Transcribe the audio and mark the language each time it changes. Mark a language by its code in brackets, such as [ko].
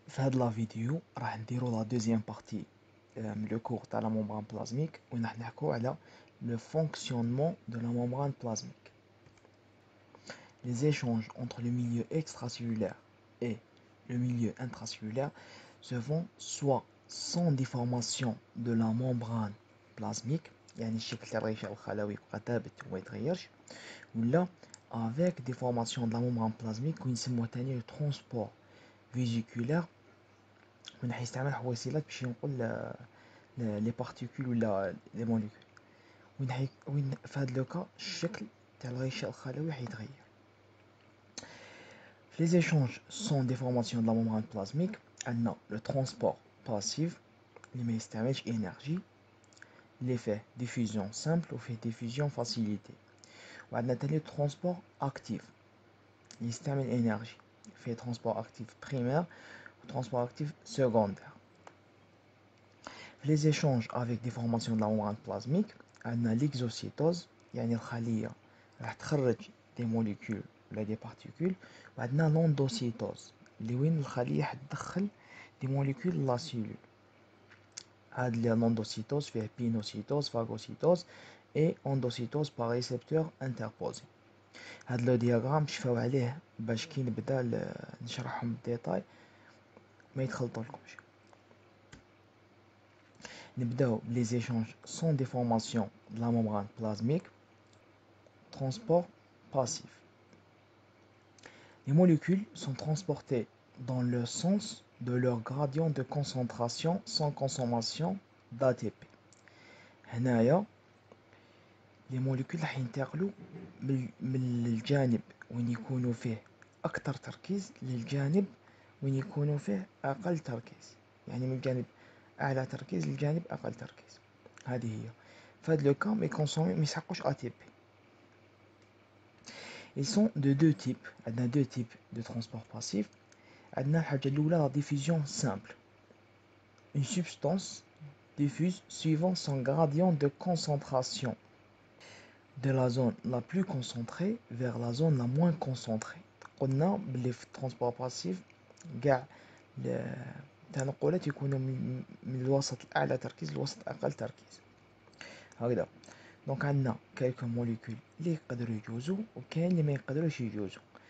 [ar] في هاد لا فيديو راح نديرو لا دوزيام بارتي من لو كور تاع لا ممبران بلازميك، وين راح نحكو على لو فونكسيونمون دو لا ممبران plasmique. [fr] Les échanges entre le milieu extracellulaire et le milieu intracellulaire se font soit sans déformation de la membrane plasmique، [ar] يعني الشكل تاع الغشاء الخلوي يبقى ثابت وما يتغيرش، [fr] ولا avec déformation de la membrane plasmique [ar] ويسموه تاني [fr] le transport vésiculaire، [ar] من حيث يستعمل حويصلات باش ينقل لي بارتيكول ولا لي موليكول. وين في هاد لوكا الشكل تاع الغشاء الخلوي حيتغير. في لي زيشونج سون ديفورماسيون دو لا ممبران بلازميك عندنا لو ترونسبور باسيف اللي ما يستعملش انرجي، اللي فيه ديفوزيون سامبل وفيه ديفوزيون فاسيليتي، وعندنا تاني ترونسبور اكتيف اللي يستعمل انرجي، فيه ترونسبور اكتيف بريمير و ترونسبور اكتيف سكوندير. [fr] Les échanges avec des formations de la membrane plasmique, on a l'exocytose, [ar] يعني الخلية راح تخرج [fr] des molécules ولا des particules، وعندنا l'endocytose [ar] اللي وين الخلية حتدخل [fr] des molécules لا cellule. هاد l'endocytose فيه pinocytose, phagocytose et endocytose par récepteur interposé. [ar] هاد لو دياغرام شفاو عليه باش كي نبدا نشرحهم بالديتاي ما يتخلطولكمش. نبداو [fr] les échanges sans déformation de la membrane plasmique. Transport passif. Les molécules sont transportées dans le sens de leur gradient de concentration sans consommation d'ATP. [ar] هنايا les molécules راح ينتقلوا من الجانب وين يكونوا فيه أكثر تركيز للجانب وين يكونوا فيه أقل تركيز، يعني من الجانب أعلى تركيز للجانب أقل تركيز. هذه هي. فهاد لو كان ما يسحقوش ATP. [fr] Ils sont de deux types. [ar] عندنا [fr] deux types de transport passif. [ar] عندنا الحاجة الأولى la diffusion simple. [fr] Une substance diffuse suivant son gradient de concentration de la zone la plus concentrée vers la zone la moins concentrée. [ar] قلنا بلي في الترونسبور باسيف كاع التنقلات يكونوا من الوسط الأعلى تركيز للوسط أقل تركيز هكذا. دونك عندنا كالكو موليكول اللي يقدروا يجوزوا وكاين اللي ما يقدروش يجوزوا.